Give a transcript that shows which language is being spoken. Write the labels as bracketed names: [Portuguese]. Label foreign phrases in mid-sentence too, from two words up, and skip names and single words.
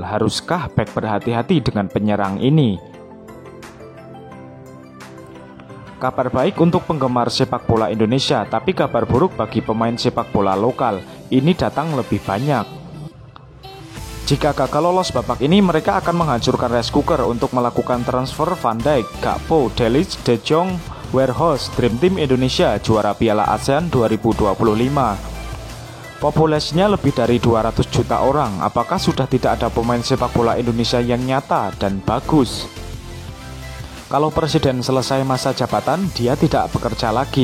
[Indonesian] Haruskah bek berhati-hati dengan penyerang ini? Kabar baik untuk penggemar sepak bola Indonesia, tapi kabar buruk bagi pemain sepak bola lokal. Ini datang lebih banyak. Jika gagal lolos babak ini, mereka akan menghancurkan [English] rice cooker [Indonesian] untuk melakukan transfer Van Dijk, Gakpo, De Ligt, De Jong, Weghorst, Dream Team Indonesia, juara Piala ASEAN 2025. Populasinya lebih dari 200 juta orang. Apakah sudah tidak ada pemain sepak bola Indonesia yang nyata dan bagus? Kalau presiden selesai masa jabatan, dia tidak bekerja lagi.